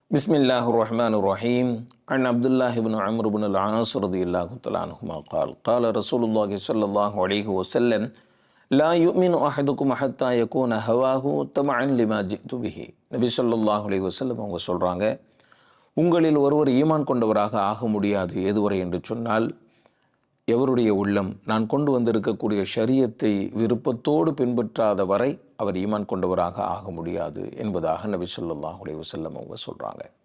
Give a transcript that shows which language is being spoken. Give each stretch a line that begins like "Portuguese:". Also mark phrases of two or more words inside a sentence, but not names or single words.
Arabic: بسم الله الرحمن الرحيم. عن عبد الله بن عمرو بن العاص رضي الله تعالى عنهما قال رسول الله صلى الله عليه وسلم لا يؤمن أحدكم حتى يكون هواه تبعا لما جئت به.
Tamil: நபி
Arabic: صلى الله عليه وسلم
Tamil: அவங்க சொல்றாங்க, உங்களில் ஒருவர் ஈமான் கொண்டவராக ஆக முடியாது எதுவரை என்று சொன்னால், எவருடைய உள்ளம் நான் கொண்டு வந்திருக்கக்கூடிய ஷரியத்தை விருப்பத்தோடு பின்பற்றாத வரை அவர் ஈமான் கொண்டவராக ஆக முடியாது என்பதாக நபி
Arabic: صلى الله عليه وسلم
Tamil: அவங்க சொல்கிறாங்க.